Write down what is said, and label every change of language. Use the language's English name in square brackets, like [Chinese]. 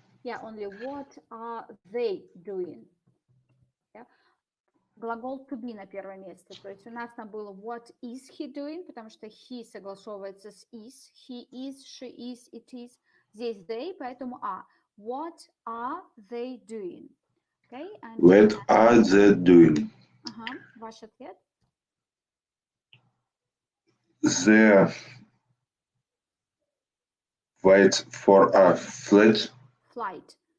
[English] Yeah, only what are they doing? Yeah? [Russian] Глагол to be на первом месте. То есть у нас там было [English] what is he doing, [Russian] потому что he согласовывается с is. [English] He is, she is, it is. [Russian] Здесь they, поэтому a. [English] What are they doing? Okay? And What are they doing? [Russian] Ваш ответ? [English] They wait for a flight.